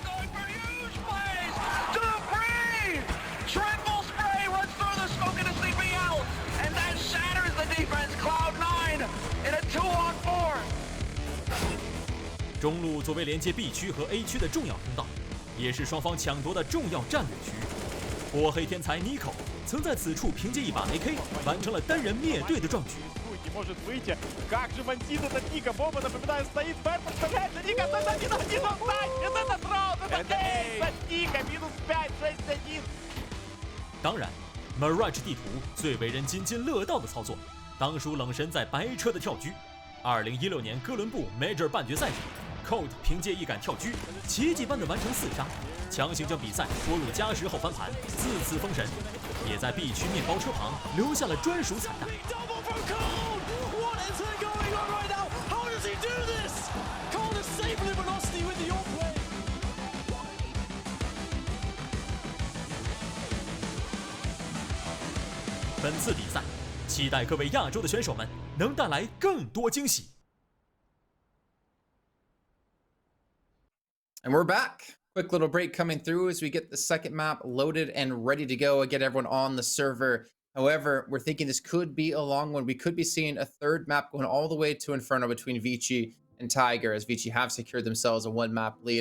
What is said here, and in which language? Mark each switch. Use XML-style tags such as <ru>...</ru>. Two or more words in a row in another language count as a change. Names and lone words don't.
<zh>中路作为连接 B 区和 A 区的重要通道，也是双方抢夺的重要战略区域。火黑天才 Nico 曾在此处凭借一把 AK 完成了单人灭队的壮举。</zh> <ru>может выйти. Как же бандит этот Ника? Бомба, напоминаю, стоит. Бэр подставляется. Ника, это этот раунд. Это Эйс от Ника. -5, 6-1.</ru> <zh>当然 Mirage 地图最为人津津乐道的操作，当属冷神在白车的跳狙。2016年哥伦布 Major 半决赛时 ，Colt 凭借一杆跳狙，奇迹般的完成4杀，强行将比赛拖入加时后翻盘，4次封神，也在 B 区面包车旁留下了专属彩蛋。本次比赛，期待各位亚洲的选手们能带来更多惊喜。</zh> <en>And we're back. Quick little break coming through as we get the second map loaded and ready to go and get everyone on the server. However, we're thinking this could be a long one. We could be seeing a third map going all the way to Inferno between Vici and Tiger, as Vici have secured themselves a 1-map lead.</en>